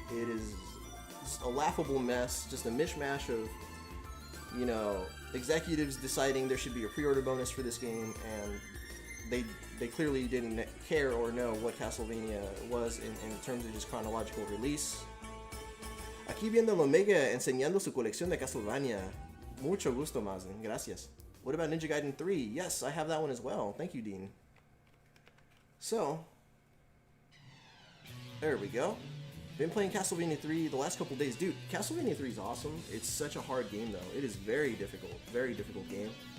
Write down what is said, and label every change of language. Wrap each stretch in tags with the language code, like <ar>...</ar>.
<en>It is a laughable mess, just a mishmash of, you know, executives deciding there should be a pre-order bonus for this game, and they clearly didn't care or know what Castlevania was in terms of just chronological release.</en> <es>Aquí viendo el Omega enseñando su colección de Castlevania. Mucho gusto, Mazen. Gracias.</es> <en>What about Ninja Gaiden 3? Yes, I have that one as well. Thank you, Dean. So, there we go. Been playing Castlevania 3 the last couple days. Dude, Castlevania 3 is awesome. It's such a hard game, though. It is very difficult game.</en>